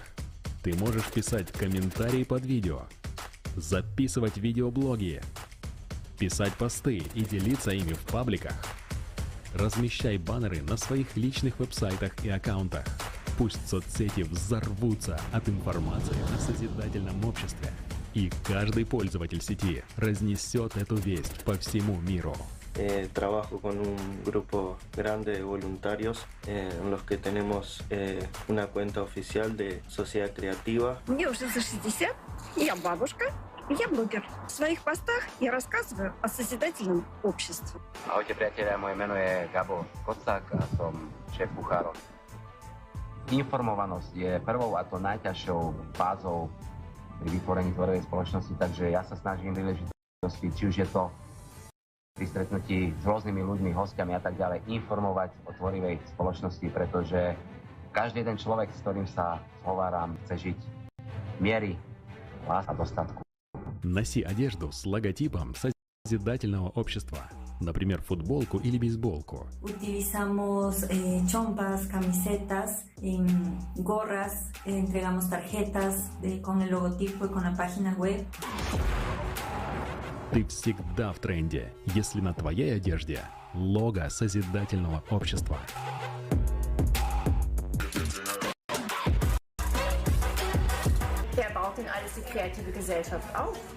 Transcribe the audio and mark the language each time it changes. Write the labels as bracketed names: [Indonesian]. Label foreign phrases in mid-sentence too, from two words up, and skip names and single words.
[Russian] Ты можешь писать комментарии под видео, записывать видеоблоги, писать посты и делиться ими в пабликах. Размещай баннеры на своих личных веб-сайтах и аккаунтах. Пусть соцсети взорвутся от информации о Созидательном обществе. И каждый пользователь сети разнесет эту весть по всему миру. [Spanish] Trabajo con un grupo grande de voluntarios en los que tenemos una cuenta oficial de Sociedad Creativa. [Russian] Мне уже за 60, я бабушка. Я блогер. В своих постах я рассказываю о Созидательном обществе. [Slovak] Ahojte priatelia, moje meno je Gabo Kocák a som šéf kuchárov. Informovanosť je prvou a to najťažšou fázou pri vytvorení tvorovej spoločnosti, takže ja sa snažím príležitosti, či už je to pri stretnutí s rôznymi ľuďmi, hostiami a tak ďalej, informovať o tvorivej spoločnosti, pretože každý jeden človek, s ktorým sa zhováram, chce žiť miery, lásky a dostatku. [Russian] Носи одежду с логотипом Созидательного общества. например, футболку или бейсболку. [Spanish] Utilizamos chompas, camisetas, gorras, entregamos tarjetas con el logotipo y con la página web. [Russian] Ты всегда в тренде, если на твоей одежде лого созидательного общества. [German] Wer baut denn alles die kreative Gesellschaft auf?